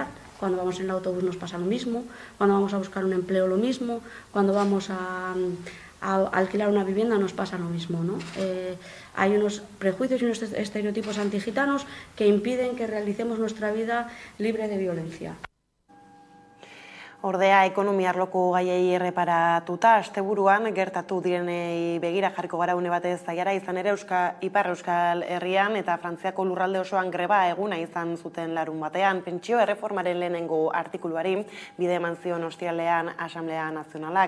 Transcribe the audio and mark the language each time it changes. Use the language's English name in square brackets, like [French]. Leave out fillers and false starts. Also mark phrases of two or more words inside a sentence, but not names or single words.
[Spanish] Cuando vamos en el autobús nos pasa lo mismo, cuando vamos a buscar un empleo lo mismo, cuando vamos a alquilar una vivienda nos pasa lo mismo, ¿no? Hay unos prejuicios y unos estereotipos antigitanos que impiden que realicemos nuestra vida libre de violencia. [Basque] Ordea, ekonomia arloko gaiei erreparatuta, asteburuan gertatu direnei begira jarriko gara une batez Aiara, izan ere Ipar Euskal Herrian eta Frantziako lurralde osoan greba eguna izan zuten larun batean. Pentsio erreformaren lehenengo artikuluari bide eman zion ostiralean Asamblea Nazionalak.